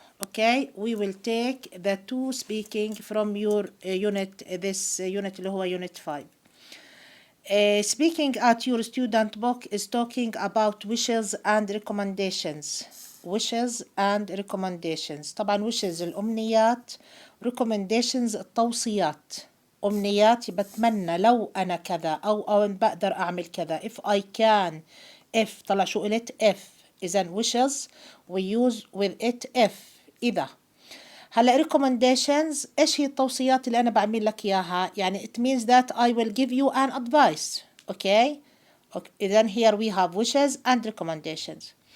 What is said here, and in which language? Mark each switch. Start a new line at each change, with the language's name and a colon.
English: Okay, we will take the two speaking from your unit, this unit
Arabic: اللي هو
English: unit 5. Speaking at your student book is talking about wishes and recommendations. Wishes and recommendations.
Arabic: طبعا wishes الأمنيات، recommendations التوصيات. أمنيات بتمنى لو أنا كذا أو بقدر أعمل كذا.
English: If I can.
Arabic: If طلع شو قلت if.
English: إذن wishes we use with it if.
Arabic: إذا. هلا recommendations ايش هي التوصيات اللي انا بعمل لك اياها؟ يعني
English: it means that I will give you an advice. Okay, then here we have wishes and recommendations.